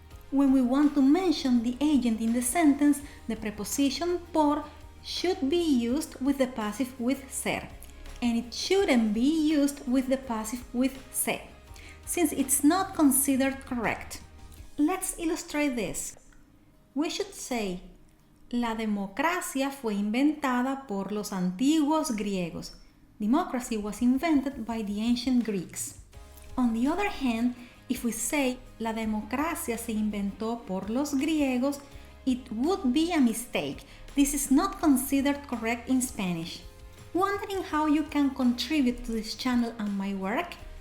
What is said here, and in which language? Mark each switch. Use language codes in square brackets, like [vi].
[en] When we want to mention the agent in the sentence, the preposition por should be used with the passive with ser, and it shouldn't be used with the passive with se, since it's not considered correct. Let's illustrate this. We should say, [es] la democracia fue inventada por los antiguos griegos. [en] Democracy was invented by the ancient Greeks. On the other hand, if we say, [es] la democracia se inventó por los griegos, [en] it would be a mistake. This is not considered correct in Spanish. Wondering how you can contribute to this channel and my work?